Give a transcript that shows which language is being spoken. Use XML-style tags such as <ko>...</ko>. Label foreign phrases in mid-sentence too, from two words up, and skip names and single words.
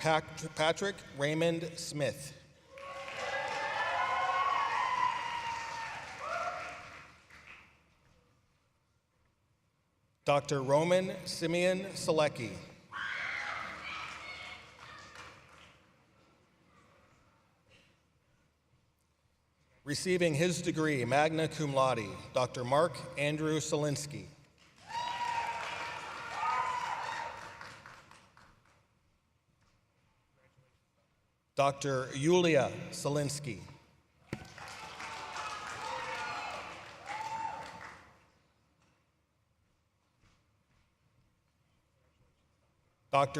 <en>Patrick Raymond Smith. Dr. Roman Simeon Selecki. Receiving his degree,</en> <la>magna cum laude,</la> <en>Dr. Mark Andrew Solinsky. Dr. Yulia Solinsky. Dr.</en>